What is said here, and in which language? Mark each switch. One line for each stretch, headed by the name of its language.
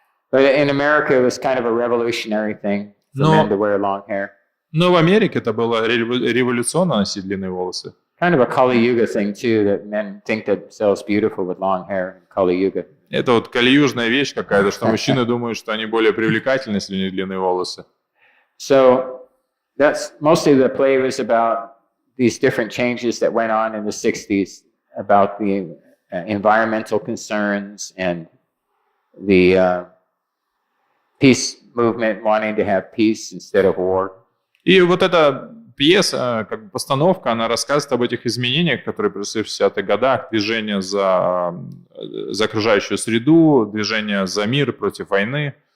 English: But in America, it was kind of a revolutionary thing for men to wear long hair.
Russian: Но в Америке это было революционно носить длинные волосы.
English: Kind of a Kali Yuga thing too, that men think themselves beautiful with long hair in Kali Yuga.
Russian: Это вот кали-южная вещь какая-то, что мужчины думают, что они более привлекательны, если у них длинные волосы.
English: So that's mostly the play was about these different changes that went on in the 60s about the environmental concerns and the peace movement wanting to have peace instead of war.
Russian: И вот эта пьеса, как бы постановка, она рассказывает об этих изменениях, которые произошли в 60-х годах, движение за окружающую среду, движение за мир против войны.